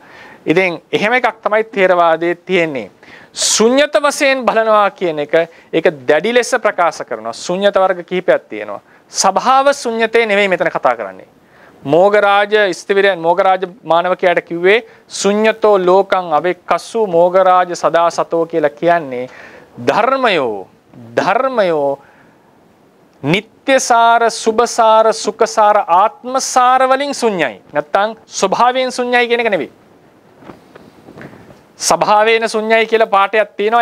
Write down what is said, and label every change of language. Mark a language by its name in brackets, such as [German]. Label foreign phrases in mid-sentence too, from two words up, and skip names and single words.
[Sinhala] ඉතින් එහෙම එකක් තමයි ථේරවාදයේ තියෙන්නේ. ශුන්්‍යත වශයෙන් බලනවා කියන එක ඒක දැඩි ලෙස ප්‍රකාශ කරනවා. ශුන්්‍යත වර්ග කිහිපයක් තියෙනවා. ස්වභාව ශුන්්‍යතේ නෙවෙයි මෙතන කතා කරන්නේ. මෝගරාජ ස්තිවිරයන් මෝගරාජ මානවකයාට කිව්වේ [Pali] ශුන්්‍යතෝ ලෝකං අවෙක්කස්සු මෝගරාජ සදා සතෝ [Sinhala] කියලා කියන්නේ ධර්මයෝ නිත්‍යසාර සුභසාර සුඛසාර ආත්මසාර වලින් ශුන්‍යයි. නැත්තම් ස්වභාවයෙන් ශුන්‍යයි කියන එක නෙවෙයි. ස්වභාවයෙන් ශුන්‍යයි කියලා පාඩයක් තියෙනවා.